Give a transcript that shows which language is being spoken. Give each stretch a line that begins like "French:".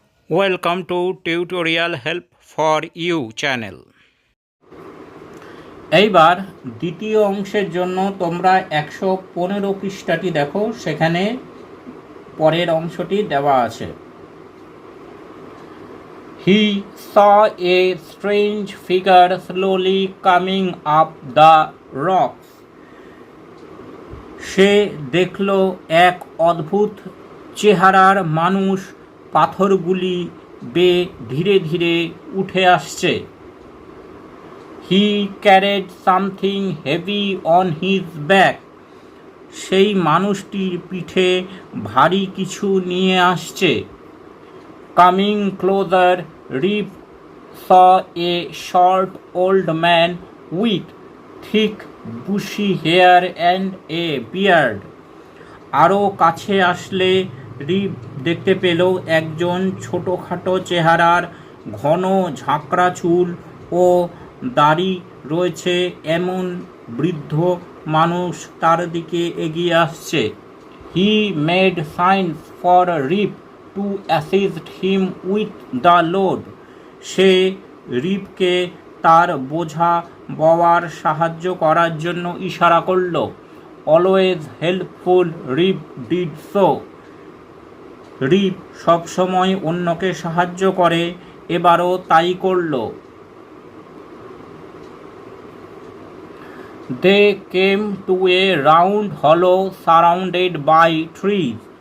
English: Welcome to tutorial help for you channel.
Bangla: এইবার দ্বিতীয় অংশের জন্য তোমরা 115 পৃষ্ঠাটি দেখো, সেখানে পরের অংশটি দেওয়া আছে।
English: He saw a strange figure slowly coming up the rocks.
Bangla: সে দেখল এক অদ্ভুত চেহারার মানুষ পাথরগুলি বেয়ে ধীরে ধীরে উঠে আসছে।
English: He carried something heavy on his back.
Bangla: সেই মানুষটির পিঠে ভারী কিছু নিয়ে আসছে।
English: Coming closer, Rip saw a short old man with thick bushy hair and a beard.
Bangla: আরও কাছে আসলে রিপ দেখতে পেল একজন ছোটোখাটো চেহারার, ঘন ঝাঁকড়া চুল ও দাড়ি রয়েছে এমন বৃদ্ধ মানুষ তার দিকে এগিয়ে আসছে।
English: He made signs for Rip to assist him with the load.
Bangla: সে রিপকে তার বোঝা বওয়ার সাহায্য করার জন্য ইশারা করল।
English: Always helpful, Rip did so.
Bangla: রিপ সবসময় অন্যকে সাহায্য করে, এবারও তাই করল।
English: They came to a round hollow surrounded by trees.